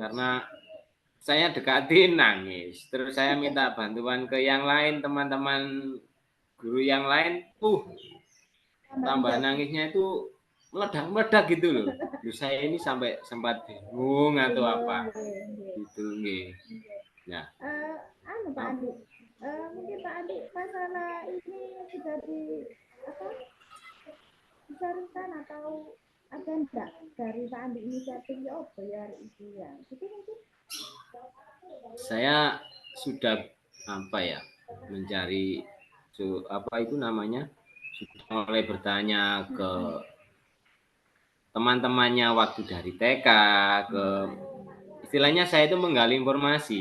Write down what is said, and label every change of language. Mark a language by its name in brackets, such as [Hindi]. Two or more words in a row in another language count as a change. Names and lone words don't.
[Indonesian] Karena saya dekatin nangis. Terus saya minta bantuan ke yang lain, teman-teman guru yang lain, Tambah tambah menjadi. nangisnya itu meledak-meledak gitu loh. Loh, saya ini sampai sempat bingung atau apa Bingung, nggih. gitu nggih. Nggih. Nah, Anu Pak Andi, mungkin Pak Andi masalah ini sudah di apa dicarikan atau ada enggak dari Pak Andi inisiatifnya apa ya hari itu ya? Jadi mungkin saya sudah apa ya, mencari apa itu namanya, sudah mulai bertanya ke teman-temannya waktu dari TK, ke istilahnya saya itu menggali informasi